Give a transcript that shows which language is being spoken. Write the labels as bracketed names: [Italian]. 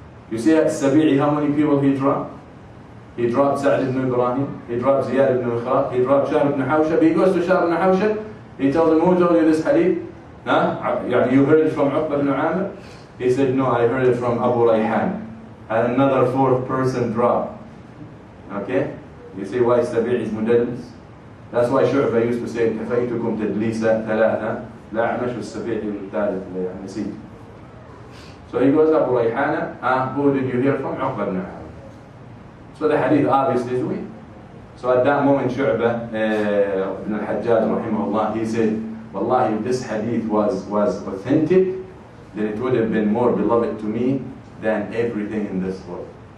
[English] You see at Sabi'i how many people he dropped? He dropped Sa'd ibn Ibrahim, he dropped Ziyad ibn Mikhrab, he dropped Shahr ibn Hawshab. He goes to Shahr ibn Hawshab, he tells him, who told you this hadith? You heard it from Uqba ibn Amir? He said, no, I heard it from Abu Rayhan. And another 4th person dropped. Okay? You see why Sabi'i is mudallis? That's why Shu'bah used to say, [Arabic] كفيتكم تدليسا ثلاثة لا أعمش السبيعي الثالث نسيت. [English] So he goes, Abu Rayhana, who did you hear from? Uqba ibn Amir. So the hadith obviously is weak. So at that moment Shu'bah ibn al-Hajjaj rahimahullah, he said, Wallahi, if this hadith was authentic, then it would have been more beloved to me than everything in this world.